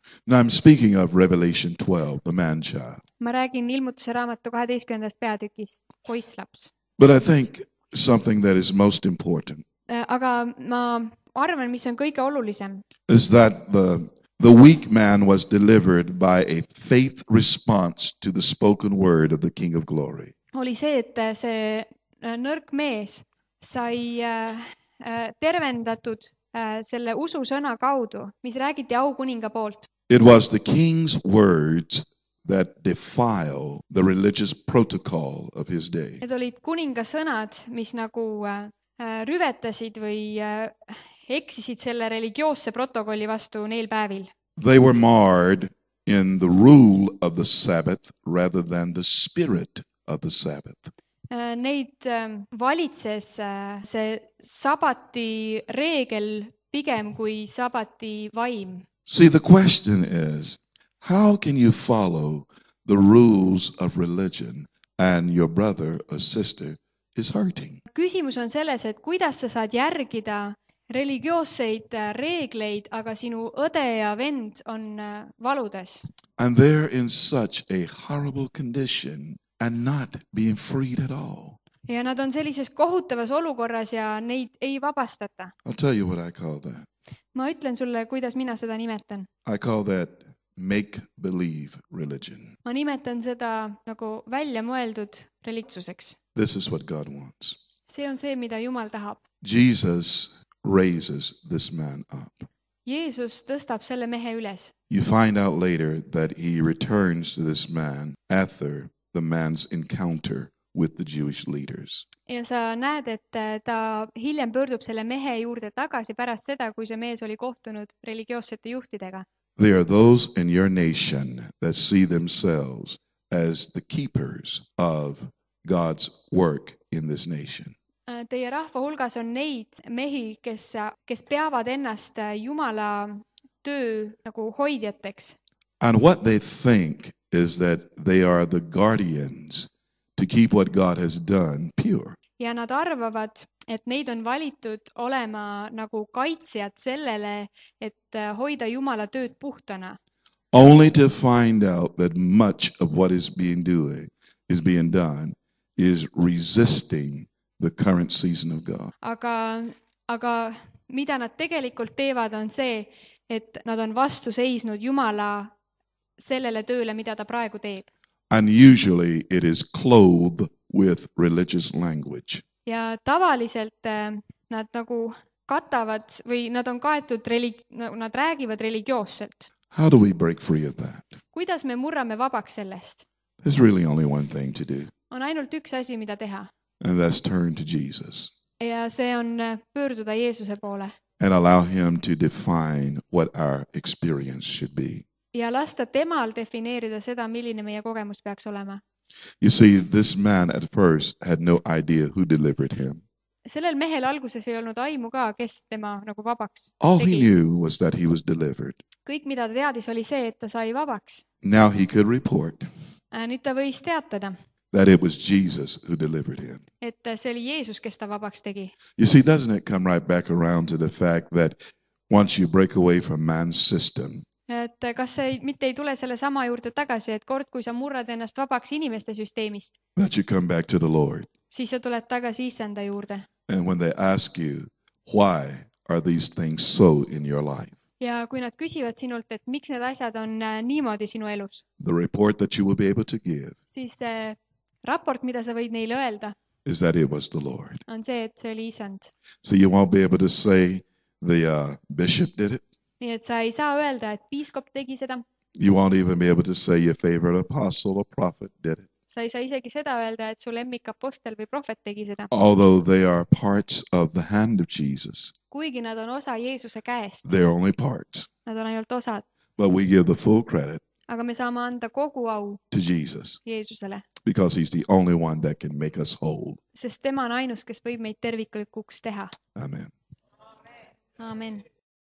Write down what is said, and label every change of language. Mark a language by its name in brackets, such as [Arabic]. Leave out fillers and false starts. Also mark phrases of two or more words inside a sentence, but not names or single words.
[English] Now I'm speaking of Revelation 12, the man-child. [Estonian] Ma räägin ilmutuse raamatu 12. peatükist, poisslaps. [English] But I think something that is most important [Estonian] Aga ma arvan, mis on kõige olulisem, [English] is that the weak man was delivered by a faith response to the spoken word of the King of Glory. [Estonian] oli see, et see nõrk mees sai tervendatud selle ususõna kaudu, mis räägiti aukuninga poolt. [English] It was the king's words that defile the religious protocol of his day. [Estonian] Need olid kuninga sõnad, mis nagu rüvetasid või eksisid selle religioosse protokolli vastu neil päevil. [English] They were marred in the rule of the Sabbath rather than the spirit of the Sabbath. [Estonian] Neid valitses see sabati reegel pigem kui sabati vaim. [English] See, the question is, how can you follow the rules of religion and your brother or sister is hurting? [Estonian] Küsimus on selles, et kuidas sa saad järgida religioosseid reegleid, aga sinu õde ja vend on valudes. [English] And they're in such a horrible condition and not being freed at all. [Estonian] Ja nad on sellises kohutavas olukorras ja neid ei vabastata. [English] I'll tell you what I call that. [Estonian] Ma ütlen sulle, kuidas mina seda nimetan. [English] I call that make-believe religion. [Estonian] Ma nimetan seda nagu välja mõeldud religtsuseks. [English] This is what God wants. [Estonian] See on see, mida Jumal tahab. [English] Jesus raises this man up. [Estonian] Jeesus tõstab selle mehe üles. [English] You find out later that he returns to this man after the man's encounter with the Jewish leaders. [Estonian] Ja sa näed, et ta hiljem pöördub selle mehe juurde tagasi pärast seda, kui see mees oli kohtunud religioossete juhtidega. [English] There are those in your nation that see themselves as the keepers of God's work in this nation. [Estonian] Teie rahva hulgas on neid mehi, kes peavad ennast Jumala töö nagu hoidjateks. [English] And what they think is that they are the guardians to keep what God has done pure. [Estonian] Ja nad arvavad, et neid on valitud olema nagu kaitsjad sellele, et hoida Jumala tööd puhtana. [English] Only to find out that much of what is being done is resisting the current season of God. [Estonian] Aga mida nad tegelikult teevad, on see, et nad on vastu seisnud Jumala sellele tööle, mida ta praegu teeb. [English] And usually it is clothed with religious language. [Estonian] Ja tavaliselt nad nagu katavad või nad on kaetud, nad räägivad religioosselt. [English] How do we break free of that? [Estonian] Kuidas me murrame vabaks sellest? [English] There's really only one thing to do, [Estonian] On ainult üks asi, mida teha. [English] and that's turn to Jesus [Estonian] Ja see on pöörduda Jeesuse poole. [English] and allow him to define what our experience should be. [Estonian] Ja lasta temal defineerida seda, milline meie kogemus peaks olema. [English] You see, this man at first had no idea who delivered him. [Estonian] Sellel mehel alguses ei olnud aimu ka, kes tema nagu vabaks [English] All he [Estonian] tegi. [English] knew was that he was delivered. [Estonian] Kõik, mida ta teadis, oli see, et ta sai vabaks. [English] Now he could report [Estonian] Nüüd ta võis teatada, [English] that it was Jesus who delivered him. [Estonian] et see oli Jeesus, kes ta vabaks tegi. [English] You see, doesn't it come right back around to the fact that once you break away from man's system, [Estonian] Et kas see mitte ei tule selle sama juurde tagasi, et kord, kui sa murrad ennast vabaks inimeste süsteemist, [English] that you come back to the Lord. [Estonian] siis sa tuled tagasi Issanda juurde. [English] And when they ask you, why are these things so in your life? [Estonian] Ja kui nad küsivad sinult, et miks need asjad on niimoodi sinu elus, [English] The report that you will be able to give [Estonian] siis see raport, mida sa võid neile öelda, [English] is that it was the Lord. [Estonian] on see, et see oli Issand. [English] So you won't be able to say the bishop did it. [Estonian] Nii et sa ei saa öelda, et piiskop tegi seda. [English] You won't even be able to say your favorite apostle or prophet did it. [Estonian] Sa ei saa isegi seda öelda, et su lemmikapostel või prohvet tegi seda. [English] Although they are parts of the hand of Jesus, [Estonian] Kuigi nad on osa Jeesuse käest, [English] they're only parts. [Estonian] nad on ainult osad. [English] But we give the full credit [Estonian] Aga me saame anda kogu au [English] to Jesus [Estonian] Jeesusele, [English] because he's the only one that can make us whole. [Estonian] sest tema on ainus, kes võib meid terviklikuks teha. [English] Amen. [Estonian] Aamen.